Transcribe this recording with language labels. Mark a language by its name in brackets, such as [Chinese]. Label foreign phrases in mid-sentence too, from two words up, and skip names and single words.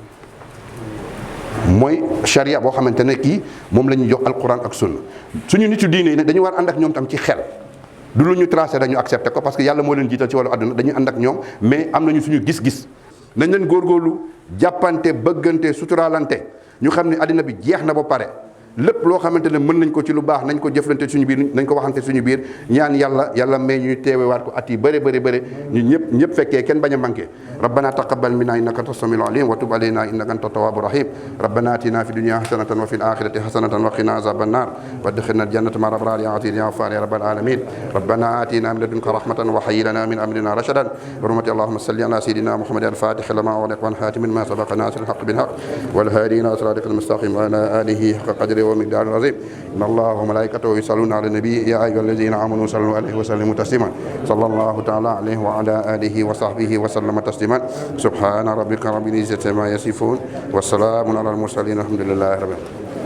[Wolof] mooy charia boo xamante ne kii moom la ñuy jox alquran ak sunna suñu nitu diine yi ne dañu war ànd ak ñoom tam ci xel du lu ñu tracé dañu accepté ko [French] parce que [Wolof] yàlla moo leen jiital ci wàllu àdduna dañuy ànd ak ñoom mais am nañu suñu gis-gis nañ leen góorgóorlu jàppante bëggante suturaalante ñu xam ne àddina bi jeex na ba pare lépp loo xamante ne mën nañ ko ci lu baax nañ ko jëflante suñu biir nañ ko waxante suñu biir ñaan yàlla may ñuy teewewaat ko at yi bëri ñu ñëpp fekkee kenn bañ a manqué [Arabic] ربنا تقبل منا إنك أنت السميع العليم وتب علينا إنك أنت التواب الرحيم ربنا آتنا في الدنيا حسنة وفي الآخرة حسنة وقنا عذاب النار وأدخلنا الجنة مع الأبرار يا عزيز يا غفار يا رب العالمين ربنا آتنا من لدنك رحمة و هيئ لنا من أمرنا رشدا حرمة اللهم صل على سيدنا محمد الفاتح لما أغلق والخاتم لما سبق ناصر الحق بالحق والهادي إلى صراطك المستقيم وعلى آله حق قدر ومقدار عظيم إن الله وملائكته يصلون على النبي يا أيها الذين آمنوا صلوا عليه وسلموا تسليما صلى الله تعالى عليه وعلى آله وصحبه وسلم تسليما سبحان ربك رب العزة ما يصفون والسلام على المرسلين الحمد لله رب العالمين